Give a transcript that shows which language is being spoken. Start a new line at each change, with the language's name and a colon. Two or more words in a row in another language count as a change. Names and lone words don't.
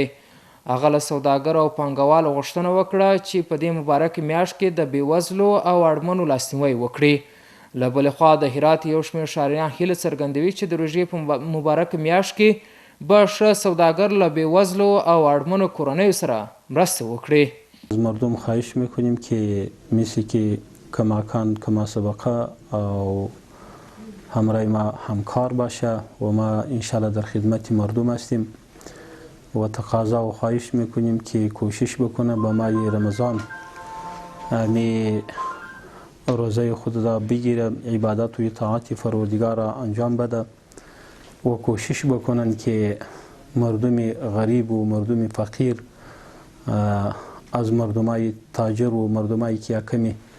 Pashto: هغه له سوداګرو او پانګوالو غوښتنه وکړه چې په دې مبارکه میاشت کې د بېوزلو او اړمنو لاسنیوی وکړي. له بلې خوا د هرات یو شمېر ښاریان هیله څرګندوي چې د روژې په مبارکه میاشت کې به ښه سوداګر له بېوزلو او اړمنو کورنیو سره مرسته وکړي.
Persian: از مردم خواهش میکنیم که مثل که کماکان
Arabic: کما سبقه
Persian: او همراه ما همکار باشه و ما انشالله در خدمت مردم هستیم و تقاضا و خواهش میکنیم که کوشش بکنه به ماه رمضان می روزه خود را بگیره، عبادت و اطاعت پروردگار را انجام بده و کوشش بکنن که مردم غریب و مردم فقیر از مردمای تاجر و مردمایی که کمی